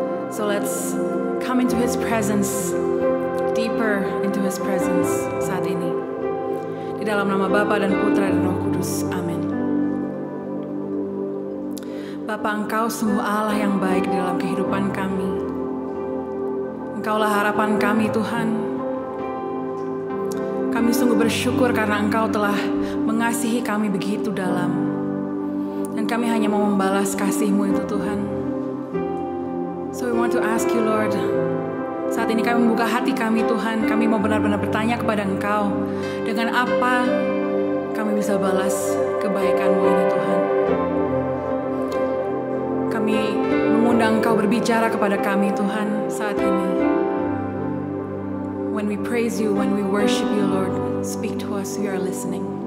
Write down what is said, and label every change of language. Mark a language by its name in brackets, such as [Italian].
[English] So let's come into His presence, deeper into His presence [Indonesian] saat ini. Di dalam nama Bapa dan Putra dan Roh Kudus. Amin. Bapa, Engkau sungguh Allah yang baik di dalam kehidupan kami. Engkaulah harapan kami, Tuhan. Kami sungguh bersyukur karena Engkau telah mengasihi kami begitu dalam. Dan kami hanya mau membalas kasih-Mu itu, Tuhan. [English] So we want to ask you, Lord. [Indonesian] Saat ini kami membuka hati kami, Tuhan. Kami mau benar-benar bertanya kepada Engkau. Dengan apa kami bisa balas kebaikan-Mu ini, Tuhan. Kami mengundang Engkau berbicara kepada kami, Tuhan, saat ini. [English] When we praise you, when we worship you, Lord, speak to us, we are listening.